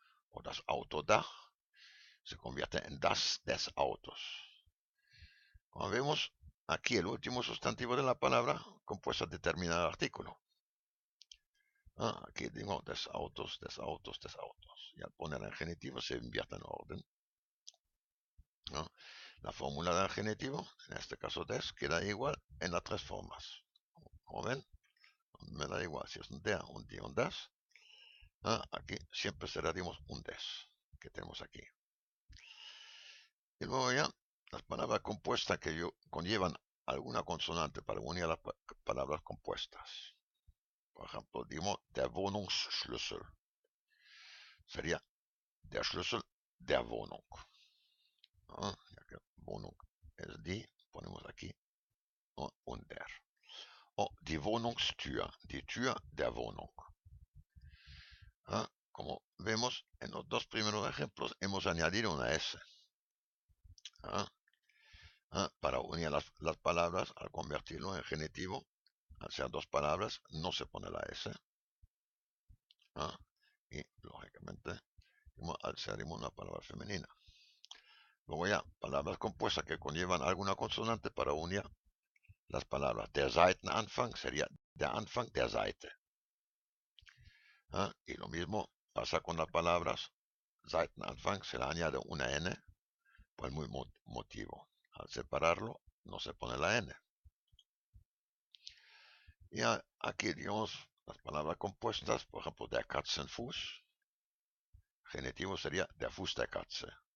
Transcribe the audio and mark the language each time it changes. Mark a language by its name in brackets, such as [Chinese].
[Spanish] O [German] das Autodach [Spanish] se convierte en [German] das des Autos. [Spanish] Como vemos, aquí el último sustantivo de la palabra compuesta determina el artículo. Aquí digo [German] des Autos, des Autos, des Autos. [Spanish] Y al poner en genitivo se invierte en orden. La fórmula del genitivo, en este caso des, queda igual en las tres formas. Como ven, me da igual si es un der, un die, un das. Aquí siempre será, digamos, un des, que tenemos aquí. Y luego ya, las palabras compuestas que conllevan alguna consonante para unir las palabras compuestas. Por ejemplo, digamos, [German] der Wohnungsschlüssel. [Spanish] Sería [German] der Schlüssel der Wohnung. [Spanish] Ya que Wohnung es die, ponemos aquí un der. [German] O die Wohnungstür, die Tür der Wohnung. [Spanish] Como vemos en los dos primeros ejemplos, hemos añadido una S. Para unir las palabras, al convertirlo en genitivo, al ser dos palabras, no se pone la S. Y, lógicamente, al ser una palabra femenina. Luego ya, palabras compuestas que conllevan alguna consonante para unir las palabras. [German] Der Seitenanfang [Spanish] sería [German] der Anfang der Seite. [Spanish] Y lo mismo pasa con las palabras Seitenanfang, se le añade una N por el mismo motivo. Al separarlo, no se pone la N. Y aquí, digamos, las palabras compuestas, por ejemplo, [German] der Katzenfuß, [Spanish] genitivo sería [German] der Fuß der Katze.